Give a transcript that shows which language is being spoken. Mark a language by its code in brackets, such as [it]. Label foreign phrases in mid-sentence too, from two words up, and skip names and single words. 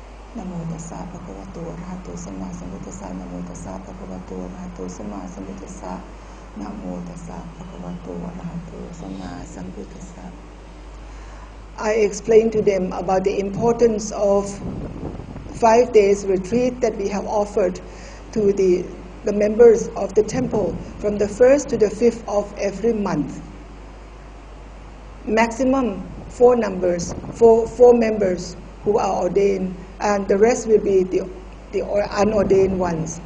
[pi] Namo tassa bhagavato arahato samma sambuddhassa. Namo tassa bhagavato arahato samma sambuddhassa. Namo tassa bhagavato arahato samma sambuddhassa. [en] I explained to them about the importance of 5 days retreat that we have offered to the members of the temple from the 1st to the 5th of every month. Maximum 4 members who are ordained, and the rest will be the unordained ones.